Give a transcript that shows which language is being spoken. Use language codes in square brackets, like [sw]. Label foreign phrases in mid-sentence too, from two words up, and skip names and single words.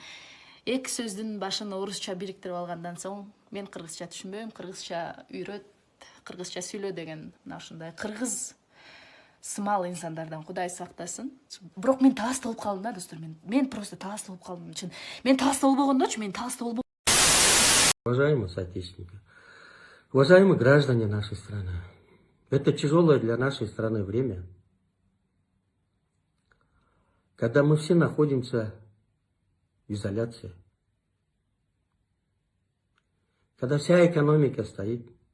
[ky] Эки сөздүн башын орусча бириктирип алгандан соң мен кыргызча түшүнбөйм, кыргызча үйрөт, кыргызча сүйлө деген мына ушундай кыргыз сымал инсандардан Кудай сактасын. Бирок мен таласта болуп калдым да, достор. Мен просто таласта болуп калдым. Мен таласта болбогондочу, [ru] Уважаемые соотечественники, уважаемые граждане нашей страны, это тяжелое для нашей страны время, когда мы все находимся в изоляции, когда вся экономика стоит.